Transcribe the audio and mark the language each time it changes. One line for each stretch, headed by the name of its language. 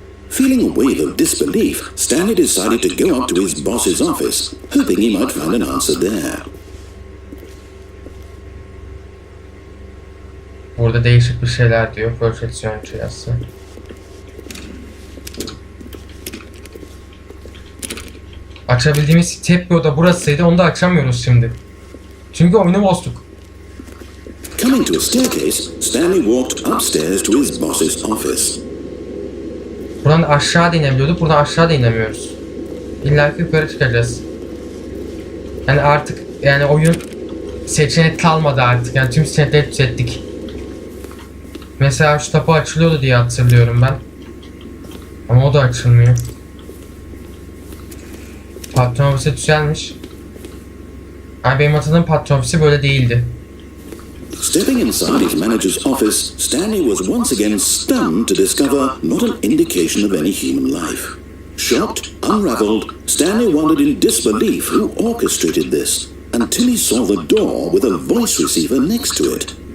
English: Feeling a wave of disbelief, Stanley decided to go up to his boss's office, hoping he might find an answer there.
Turkish: Burada değişik bir şeyler diyor. Projeksiyon cihazı. Açabildiğimiz tek bir oda burasıydı. Onu da açamıyoruz şimdi. Çünkü oyunu bozduk.
English: Coming to a staircase, Stanley walked upstairs to his boss's office.
Turkish: Buradan aşağı da inebiliyorduk. Buradan aşağı da inemiyoruz. İlla ki yukarı çıkacağız. Yani artık oyun seçenek kalmadı artık. Yani tüm seçenekleri düzelttik. Mesela şu kapı açılıyordu diye hatırlıyorum ben. Ama o da açılmıyor. Patron ofisi düzelmiş. Yani benim hatırladığım patron ofisi böyle değildi.
English: Stepping inside his manager's office, Stanley was once again stunned to discover not an indication of any human life. Shocked, unraveled, Stanley wondered in disbelief who orchestrated this, until he saw the door with a voice receiver next to it.